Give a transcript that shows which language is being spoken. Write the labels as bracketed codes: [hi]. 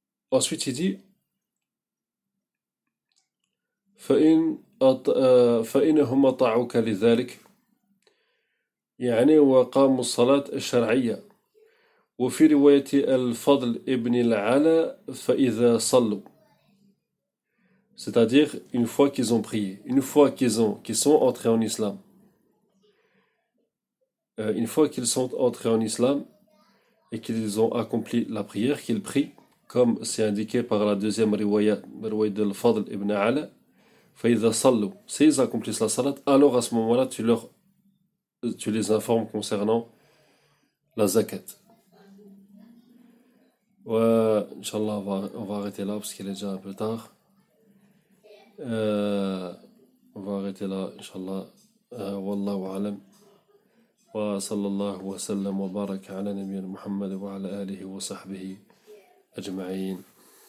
[fr] Ensuite, il dit, [ar] فإن فإنهم أطاعوك لذلك يعني وقاموا الصلاة الشرعية وفي رواية الفضل ابن العلاء فإذا صلوا. [fr] C'est-à-dire une fois qu'ils ont prié, une fois qu'ils sont entrés en islam, une fois qu'ils sont entrés en islam. Et qu'ils ont accompli la prière, qu'ils prient, comme c'est indiqué par la deuxième riwaya de l'Fadl ibn Ala, [ar] Fa'idha sallu, [fr] s'ils accomplissent la salat, alors à ce moment-là, tu les informes concernant la zakat. Ouais, Inch'Allah, on va arrêter là, parce qu'il est déjà un peu tard. On va arrêter là, Inch'Allah. [ar] Wallahu alam. وصلى الله وسلم وبارك على نبينا محمد وعلى آله وصحبه أجمعين.